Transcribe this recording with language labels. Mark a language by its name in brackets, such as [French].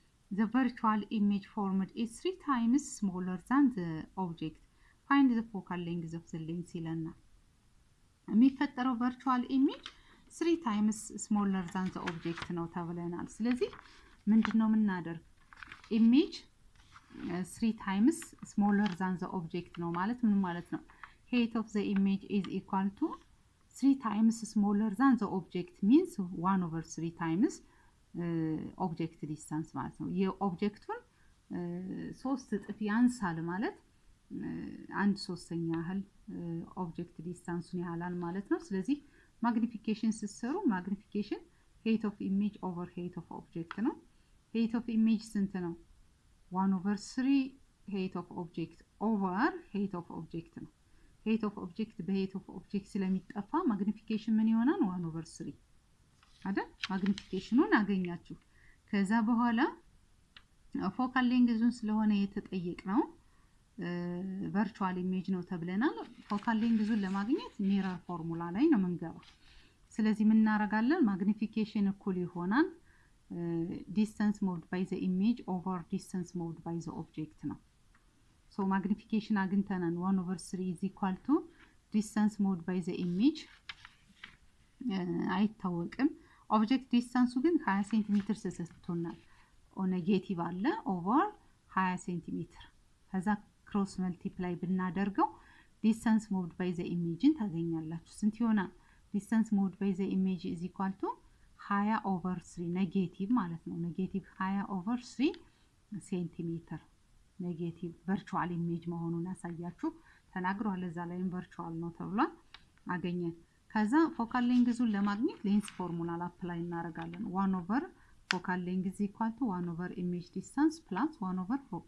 [English] the virtual image formed is 3 times smaller than the object, find the focal length of the lens ይለናል። የሚፈጠረው virtual image 3 times smaller than the object [Amharic] ነው ተብለናል። ስለዚህ ምንድነው የምናደርግ? [English] ኢሜጅ 3 times smaller than the object [Amharic] ነው ማለት ምን ማለት ነው? [English] height of the image is equal to 3 times smaller than the object means 1 over 3 times object distance ማለት ነው። [Amharic] የኦብጀክቱን 3 እጥፍ ያንሳል ማለት 1/3 ያህል ኦብጀክት ዲስታንሱን ያህላል ማለት ነው። [English] ስለዚህ ማግኒፊኬሽን ሲሰሩ ማግኒፊኬሽን height of image over height of object ነው። height of image ስንት ነው? 1 over 3 height of object over height of object ነው። height of object በheight of object [Amharic] ስለሚጠፋ ማግኒፊኬሽን ምን ይሆናል? [English] 1 over 3 አይደል? [Amharic] ማግኒፊኬሽኑን አገኛችሁ። ከዛ በኋላ ፎካል ሌንግዙን ስለሆነ የተጠየቅነው ቨርቹዋል ኢሜጅ ነው ተብለናል። ፎካል ሌንግዙን ለማግኘት ሚረር ፎርሙላ ላይ ነው የምንገባው። ስለዚህ ምን እናደርጋለን? ማግኒፊኬሽን እኩል ይሆናል [English] distance moved by the image over distance moved by the object [Amharic] ነው። so magnification አግኝተናል [English] 1 over 3 is equal to distance moved by the image [Amharic] አይታወቅም። ኦብጀክት ዲስታንሱ ግን 20 ሴንቲሜትር ተሰጥቶናል። ኔጌቲቭ አለ ኦቨር 20 ሴንቲሜትር ከዛ ክሮስ መልቲፕላይ ብናደርገው distance moved by the image ታገኛላችሁ። ስንት ይሆናል? [English] distance moved by the image is equal to 20 over 3 [Amharic] ኔጌቲቭ ማለት ነው። ኔጌቲቭ 20 over 3 ሴንቲሜትር ኔጌቲቭ ቨርቹዋል ኢሜጅ መሆኑን ያሳያችሁ ተናግሯል። እዛ ላይም ቨርቹዋል ነው ተብሏል። አገኘን። ከዛ ፎካል ሌንግዙን ለማግኘት ሌንስ ፎርሙላ አፕላይ እናደርጋለን። [English] 1 over focal length equal to 1 over image distance plus 1 over